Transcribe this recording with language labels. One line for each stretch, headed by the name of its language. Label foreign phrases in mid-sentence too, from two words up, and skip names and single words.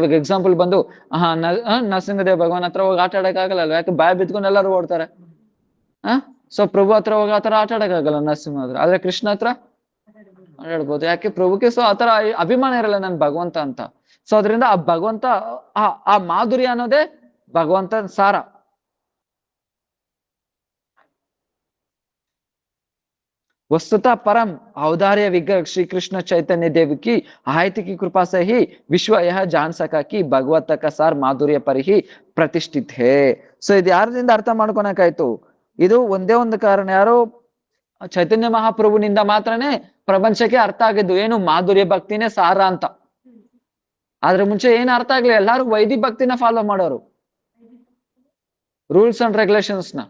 Kannada: ಇವಾಗ ಎಕ್ಸಾಂಪಲ್ ಬಂದು ನರಸಿಂಹದೇವ್ ಭಗವಾನ್ ಹತ್ರ ಹೋಗಿ ಆಟ ಆಡಕ್ಕಾಗಲ್ಲ. ಯಾಕೆ? ಬಾಯ್ ಬಿತ್ಕೊಂಡು ಎಲ್ಲರೂ ಓಡ್ತಾರೆ. ಸೊ ಪ್ರಭು ಹತ್ರ ಹೋಗಿ ಆತರ ಆಟ ಆಡಕ್ಕಾಗಲ್ಲ ನರಸಿಂಹ ಹತ್ರ. ಆದ್ರೆ ಕೃಷ್ಣ ಹತ್ರ ಆಟಾಡ್ಬೋದು. ಯಾಕೆ? ಪ್ರಭುಗೆ ಸೊ ಆತರ ಅಭಿಮಾನ ಇರಲ್ಲ ನನ್ ಭಗವಂತ ಅಂತ. ಸೊ ಅದರಿಂದ ಆ ಭಗವಂತ, ಆ ಮಾಧುರ್ಯ ಅನ್ನೋದೇ ಭಗವಂತನ ಸಾರ.
Hindi: वस्तुतः परम औदार्य विग्रह श्री कृष्ण चैतन्य देव की आयति की कृपा से ही विश्व यह जान सका कि भगवत का सार माधुर्य पर ही प्रतिष्ठित है.
Kannada: ಸೊ ಇದು ಯಾರದಿಂದ ಅರ್ಥ ಮಾಡ್ಕೊಳಕಾಯ್ತು? ಇದು ಒಂದೇ ಒಂದು ಕಾರಣ, ಯಾರು? ಚೈತನ್ಯ ಮಹಾಪ್ರಭುನಿಂದ ಮಾತ್ರನೇ ಪ್ರಪಂಚಕ್ಕೆ ಅರ್ಥ ಆಗಿದ್ದು ಏನು? ಮಾಧುರ್ಯ ಭಕ್ತಿನೇ ಸಾರ ಅಂತ. ಆದ್ರೆ ಮುಂಚೆ ಏನ್ ಅರ್ಥ ಆಗ್ಲಿ? ಎಲ್ಲಾರು ವೈದಿಕ ಭಕ್ತಿನ ಫಾಲೋ ಮಾಡೋರು,
English: rules and regulations
Kannada: ನ.